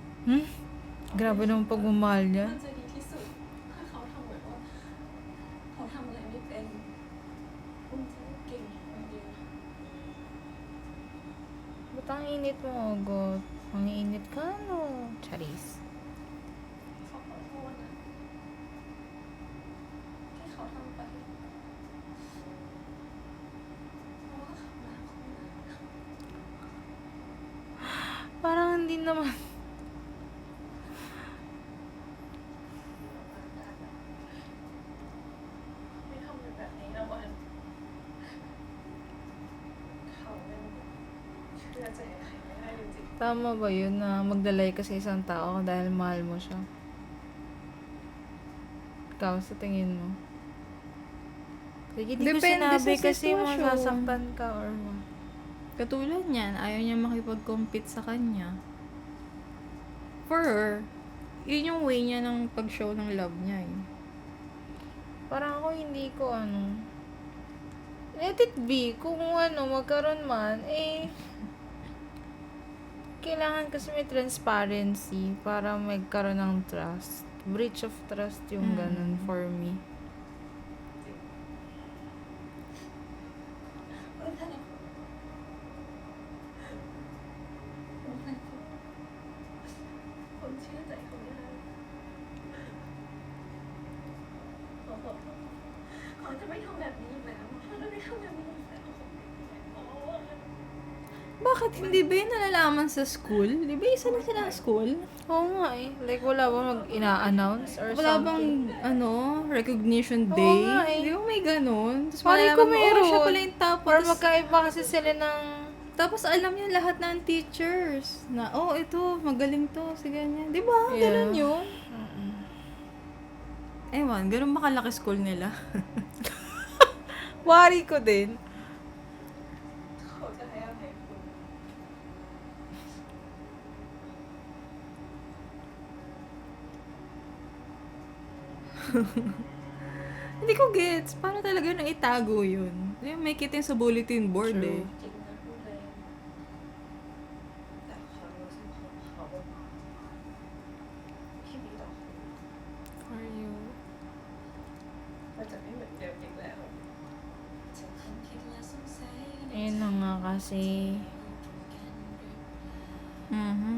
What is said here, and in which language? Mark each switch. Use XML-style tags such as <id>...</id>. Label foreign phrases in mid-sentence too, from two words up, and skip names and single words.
<tl>Grabe naman pagmamahal niya.</tl> <th>มันจะดีที่สุดถ้าเขาทำเหมือนว่าเขาทำอะไรไม่เป็นคุณจะเก่งคนเดียว</th> <tl>Ba't ang init mo, Agot? Ang init ka, no? Charis.</tl> <th>เขาขอโทษนะที่เขาทำไปเพราะว่าเขารักคุณนะ</th> <tl>Parang hindi naman.</tl> <th>ไม่ทำแบบนี้นะวันเขาเป็นเชื่อใจใครไม่ได้จริง</th> <tl>Tama ba yun na magdalay ka sa isang tao dahil mahal mo siya? Ikaw, sa tingin mo? Sige, di ko Depende sinabi sa kasi sitwasyon. masasaktan ka or ma. Katulad niyan, ayaw niya makipag-compete sa kanya.</tl> <en>For her,</en> <tl>yun yung way niya ng pag-show ng love niya eh. Parang ako hindi ko</tl> <en>let it be.</en> <tl>Kung magkaroon man, kailangan kasi may transparency para magkaroon ng trust.</tl> <en>Breach of trust</en> <tl>yung ganun</tl> <en>for me.</en> <th>ๆคนนั้นคนเชื่อใจเขาไม่ได้เขาบอกเขาจะไม่ทำแบบนี้อีกแล้วเขาจะไม่ทำแบบนี้อีกแล้วเขา</th> <tl>Bakit hindi ba yun nalalaman sa school? Di ba isa na sila sa school? Oo nga eh. Like, wala bang ina-announce or Wala something? bang, recognition Oo day? nga eh. Di ba may ganun? Tapos Pari malalaman ko mo, meron. siya pala yung top. Or Tapos- magkaiba kasi sila ng... Tapos alam niya lahat ng teachers na, ito, magaling to, si ganyan. Di ba? Yeah. Ganun yun. Ewan, ganun ba kalaki school nila? Wari ko din.</tl> <th>เขาจะให้อภัยคุณ</th> <tl>Hindi ko gets. Paano talaga na itago yun? Di ba, may kita yung sa bulletin board True. eh.</tl> <th>จริงนะพูดเลยแต่ความรู้สึกของเขาที่มีต่อคุณ</th> <en>For you.</en> <th>มันจะไม่เหมือนเดิมอีกแล้ว</th> <tl>Ayun na nga kasi. Mhm.</tl>